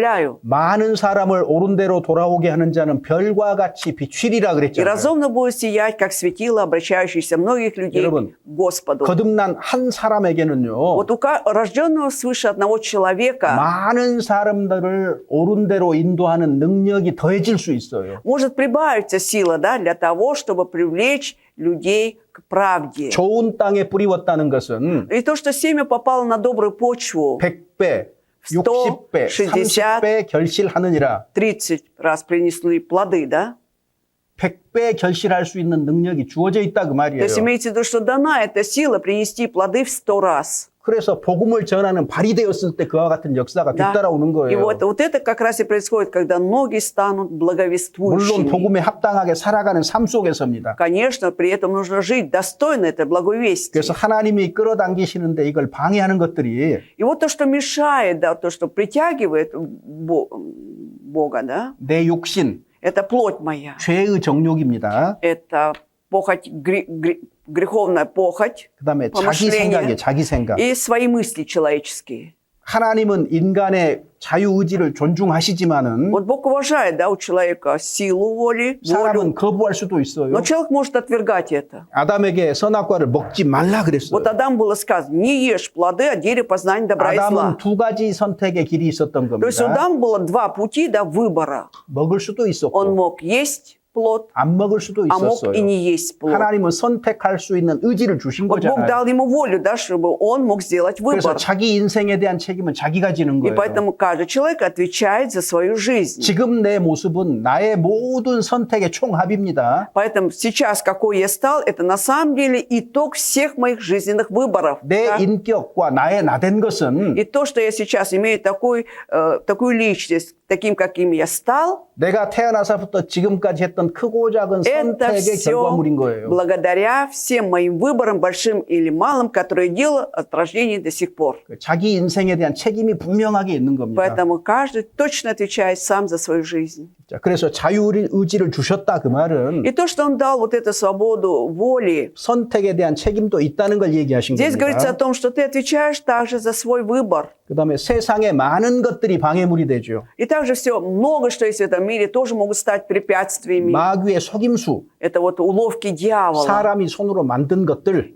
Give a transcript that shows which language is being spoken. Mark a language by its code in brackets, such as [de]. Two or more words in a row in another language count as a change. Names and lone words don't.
[ko] 많은 사람을 옳은 대로 돌아오게 하는 자는 별과 같이 비추리라 [ru] И [ko] 그랬잖아요. [ru] разумно будет сиять, как светило, обращающееся многих людей [ko] 여러분, [ru] к Господу. [ko] 거듭난 한 사람에게는요. [ru] Вот у рожденного свыше одного человека [ko] 많은 사람들을 옳은 대로 인도하는 능력이 더해질 수 있어요. [ru] может прибавиться сила, да, для того, чтобы привлечь людей к правде. [ko] 좋은 땅에 뿌리웠다는 것은 [ru] И то, что семя попало на добрую почву, [ko] 100배, 60배, 60, 30배 결실하느니라. [ru] 30 раз принесли плоды, да? [ko] 100배 결실할 수 있는 능력이 주어져 있다 그 [ru] То [ko] 말이에요. [ru] есть имеется в виду, что дана эта сила принести плоды в 100 раз. [ko] 그래서 복음을 전하는 발이 되었을 때 그와 같은 역사가 [ru] Да. [ko] 뒤따라오는 [ru] И [ko] 거예요. [ru] вот это как раз и происходит, когда ноги станут [ko] 물론 [ru] благовествующими. [ko] 복음에 합당하게 살아가는 삶 속에서입니다. [ru] Конечно, при этом нужно жить достойно этой благовестия. [ko] 그래서 하나님이 끌어당기시는데 이걸 방해하는 것들이 [ru] И вот то, что мешает, да, то, что притягивает Бога, да, [ko] 내 욕심, [ru] это плоть моя, [ko] 죄의 정욕입니다. [ru] это похоть, греховная похоть, [ko] 그다음에 자기 [ru] помышления [ko] 생각이에요. 자기 생각. [ru] и свои мысли человеческие. [ko] 하나님은 인간의 자유의지를 존중하시지만은 [ru] Вот Бог уважает, да, у человека силу воли, [ko] 사람은 [ru] волю, [ko] 거부할 수도 있어요. [ru] но человек может отвергать это. [ko] 아담에게 선악과를 먹지 말라 그랬어요. [ru] Вот Адам было сказано, не ешь плоды от дерева познания добра и [ko] 아담은 [ru] зла. [ko] 두 가지 선택의 길이 있었던 [ru] То есть у [ko] 겁니다. [ru] Адама было два пути, да, выбора. [ko] 먹을 수도 [ru] Он [ko] 있었고 [ru] мог есть плод, [ko] 안 먹을 수도 [ru] а мог [ko] 있었어요. [ru] и не есть плод. [ko] 하나님은 선택할 수 있는 의지를 주신 [ru] Вот Бог [ko] 거잖아요. [ru] дал ему волю, да, чтобы он мог сделать [ko] 그래서 [ru] выбор. [ko] 자기 인생에 대한 책임은 자기가 지는 [ru] И [ko] 거예요. [ru] поэтому каждый человек отвечает за свою жизнь. [ko] 지금 내 모습은 나의 모든 선택의 총합입니다. [ru] Поэтому сейчас, какой я стал, это на самом деле итог всех моих жизненных выборов. [ko] 내 [ru] да. [ko] 인격과 나의 나된 것은 [ru] И то, что я сейчас имею такую личность, таким, каким я стал, [ko] 내가 태어나서부터 지금까지 했던 크고 작은 [ru] это [ko] 선택의 [ru] все [ko] 결과물인 거예요. [ru] благодаря всем моим выборам, большим или малым, которые я делал от рождения до сих пор. [ko] 자기 인생에 대한 책임이 분명하게 있는 겁니다. [ru] Поэтому каждый точно отвечает сам за свою жизнь. [ko] 자, 그래서 자유의지를 주셨다 그 말은 [ru] И то, что он дал вот эту свободу воли, [ko] 선택에 대한 책임도 있다는 걸 얘기하신 [ru] здесь говорится о [ko] 겁니다. [ru] том, что ты отвечаешь также за свой выбор. [ko] 그 다음에 세상의 많은 것들이 방해물이 되죠. [ru] И также все, много что есть в этом мире, тоже могут стать препятствиями. [ko] 마귀의 속임수, [ru] Это вот уловки дьявола. [ko] 사람이 손으로 만든 것들,